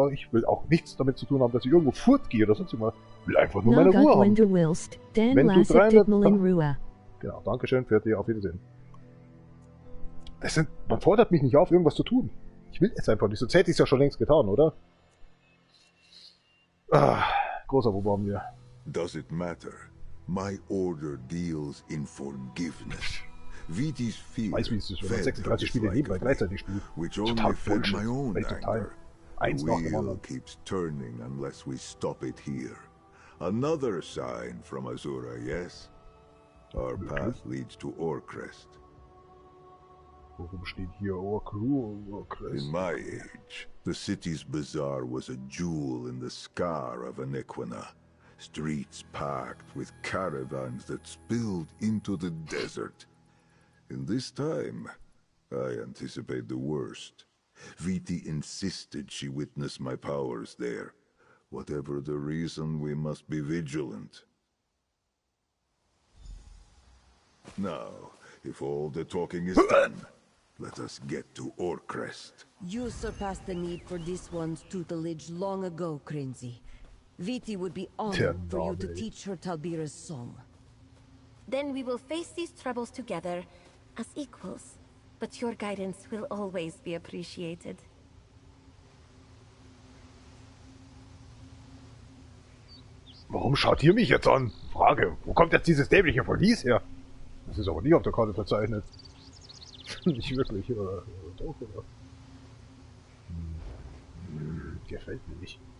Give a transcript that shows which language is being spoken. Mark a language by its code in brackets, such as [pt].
[de] Ich will auch nichts damit zu tun haben, dass ich irgendwo fortgehe oder sonst irgendwas. Ich will einfach nur meine Ruhe haben. Wenn du willst, dann wenn du lass dich mal in Ruhe. Genau, dankeschön für dir, auf Wiedersehen. Man fordert mich nicht auf, irgendwas zu tun. Ich will jetzt einfach nicht, sonst hätte ich es ja schon längst getan, oder? Ah, großer Wurm hier. [en] Does it matter? My order deals in forgiveness. Viti's fear, [de] weiß, wie es ist, wenn man 36 Spiele nebenbei gleichzeitig spielt. [en] Total Bullshit. Waste of time. [de] Eins nach dem anderen. [en] Keeps turning unless we stop it here. Another sign from Azura, yes? Our path leads to Orcrest. [de] Warum steht hier Orcrest? [en] In my age, the city's bazaar was a jewel in the scar of Aniquina. Streets packed with caravans that spilled into the desert. In this time, I anticipate the worst. Viti insisted she witness my powers there. Whatever the reason, we must be vigilant. Now, if all the talking is done, let us get to Orcrest. You surpassed the need for this one's tutelage long ago, Crinzy. Viti would be honored for you to teach her Talbira's song. Then we will face these troubles together as equals, but your guidance will always be appreciated. [de] Warum schaut ihr mich jetzt an? Frage, wo kommt jetzt dieses dämliche Verlies her? Das ist aber nie auf der Karte verzeichnet. Nicht wirklich, oder doch, oder? Gefällt mir nicht.